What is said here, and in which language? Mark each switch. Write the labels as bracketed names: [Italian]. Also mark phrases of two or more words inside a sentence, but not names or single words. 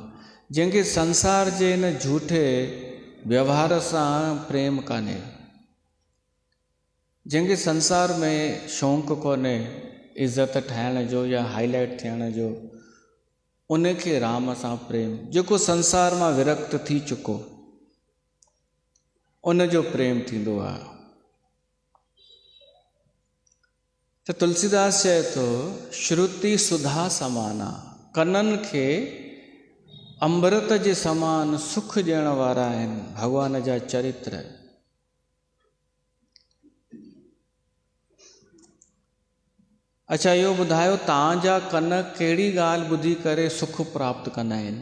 [Sindhi] जंहिंखे संसार जे इन झूठे व्यवहार सां प्रेम कान्हे, जंहिंखे संसार में शौक़ु कोन्हे इज़त ठाहिण जो या हाईलाइट थियण जो, उनखे राम सां प्रेम, जेको संसार मां विरक्त थी चुको, उनजो प्रेम थींदो आहे। त तुलसीदास चए थो, [Awadhi] श्रुति सुधा समाना, [Sindhi] कननि खे अमृत जे समान सुख ॾियण वारा आहिनि भॻवान जा चरित्र। अच्छा, इहो ॿुधायो तव्हांजा कन कहिड़ी ॻाल्हि ॿुधी करे सुख प्राप्त कंदा आहिनि?